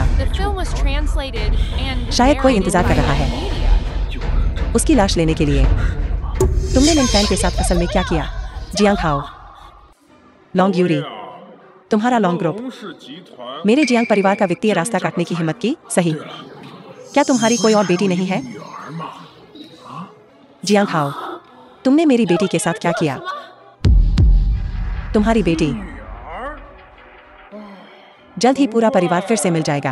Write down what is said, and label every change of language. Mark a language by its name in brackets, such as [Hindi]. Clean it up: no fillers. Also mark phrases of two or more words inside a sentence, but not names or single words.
[English] The film was translated and [Hindi] शायद कोई [English] narrated [Hindi] इंतजार कर [English] by [Hindi] रहा है। [English] media. [Hindi] उसकी लाश लेने के लिए। तुमने लिन फैन के साथ असल में क्या किया? जियांग हाओ, लॉन्ग यूरी, तुम्हारा लॉन्ग ग्रुप [Chinese] 龙氏集团 [Hindi] मेरे जियांग परिवार का वित्तीय रास्ता काटने की हिम्मत की। सही। क्या तुम्हारी कोई और बेटी नहीं है? [Chinese] 女儿嘛， [Hindi] जियांग हाओ, तुमने मेरी बेटी के साथ क्या किया? तुम्हारी बेटी। [Chinese] 女儿， [Hindi] जल्द ही पूरा परिवार फिर से मिल जाएगा।